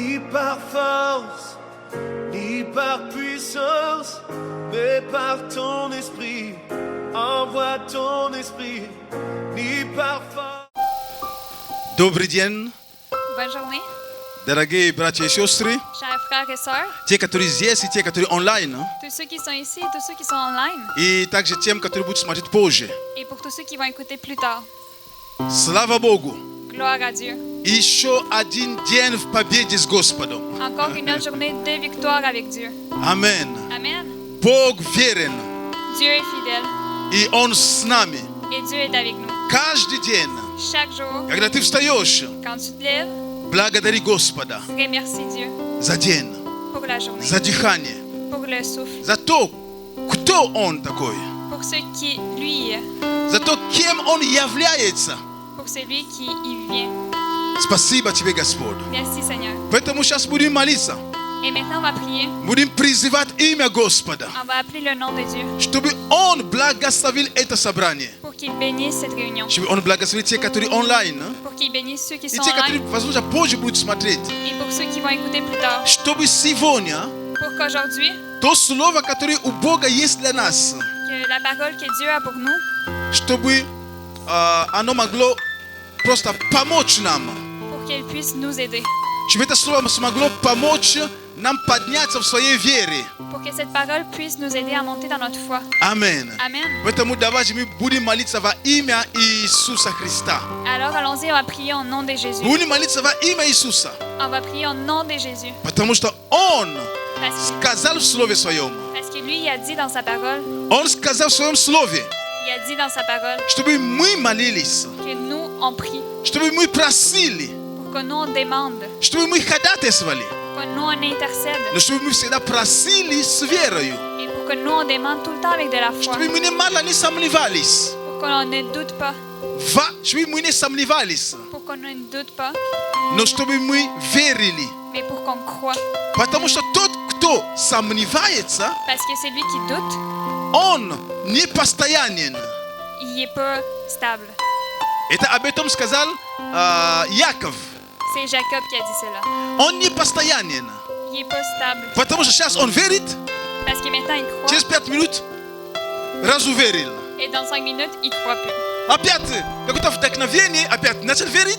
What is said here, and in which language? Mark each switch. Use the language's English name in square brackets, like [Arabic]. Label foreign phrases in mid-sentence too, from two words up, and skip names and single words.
[French] par force, ni par puissance, mais par ton esprit. Envoie ton esprit, ni par force. [Russian] Добрый день, [French] Bonne journée, [Russian] дорогие братья и сестры, [French] chers frères et sœurs, [Russian] те, которые здесь и те, которые онлайн, [French] tous ceux qui sont ici et tous ceux qui sont online, [Russian] и также тем, которые будут смотреть позже. [French] et pour tous ceux qui vont écouter plus tard. [Russian] Слава Богу! [French] Gloire à Dieu. [Russian] Еще один день в победе с Господом. [French] Encore une autre journée de victoire avec Dieu. [Russian] Амен. [French] Amen. [Russian] Бог верен, [French] Dieu est fidèle [Russian] и Он с нами. [French] et Dieu est avec nous. [Russian] Каждый день, [French] Chaque jour, [Russian] когда ты встаешь, [French] quand tu te lèves, [Russian] благодари Господа [French] remercie Dieu [Russian] за день, [French] pour la journée, [Russian] за дыхание, [French] pour le souffle, [Russian] за то, кто Он такой, [French] pour ce qui lui est, [Russian] за то, кем Он является. [French] pour celui qui y vient. [Russian] Спасибо Тебе, Господь. [French] Merci Seigneur. [Russian] Поэтому сейчас будем молиться. [French] Et maintenant on va prier. [Russian] Будем призывать имя Господа, [French] On va appeler le nom de Dieu [Russian] чтобы Он благословил это собрание. [French] pour qu'il bénisse cette réunion, [Russian] Чтобы Он благословил те, которые онлайн, [French] pour qu'il bénisse ceux qui [Russian] и [French] sont [Russian] те, которые, [French] online [Russian] возможно, позже будут смотреть. [French] et pour ceux qui vont écouter plus tard. [Russian] Чтобы сегодня [French] Pour qu'aujourd'hui, [Russian] то слово, которое у Бога есть для нас, [French] que la parole que Dieu a pour nous, [Russian] чтобы оно могло просто помочь нам. [French] pour qu'elle puisse nous aider, [Russian] Чтобы это слово смогло помочь нам подняться в своей вере. [French] pour que cette parole puisse nous aider à monter dans notre foi. [Russian] Амен. [French] Amen. [Russian] Поэтому давайте мы будем молиться во имя Иисуса Христа. [French] Alors allons-y, on va prier au nom de Jésus. [Russian] Будем молиться во имя Иисуса, [French] On va prier au nom de Jésus. [Russian] потому что Он [French] Parce [Russian] сказал в Слове Своем. [French] que lui, il a dit dans sa parole, [Russian] Он сказал в Своем Слове, [French] il a dit dans sa parole [Russian] чтобы мы молились, [French] que nous, on prie, [Russian] чтобы мы просили, [French] pour que nous, on demande, [Russian] чтобы мы ходатайствовали, [French] pour que nous, on intercède, [Russian] но чтобы мы всегда просили с верою, [French] et pour que nous, on demande tout le temps avec de la foi, [Russian] чтобы мы немало не сомневались, [French] pour qu'on ne doute pas, [Russian] чтобы мы не сомневались, [French] pour qu'on ne doute pas, [Russian] но чтобы мы верили. [French] mais pour qu'on croit. [Russian] Потому что тот, кто сомневается, [French] Parce que celui qui doute, [Russian] он не постоянен. [French] il n'est pas stable. [Russian] Это об этом сказал Яков. [French] C'est Jacob qui a dit cela. [Russian] Он не постоянен. [French] Il n'est pas stable. [Russian] Потому что сейчас он верит, [French] Parce que maintenant, il croit. [Russian] через 5 минут разуверил. [French] Et dans 5 minutes, il ne croit plus. [Russian] Опять какое-то вдохновение, опять начал верить.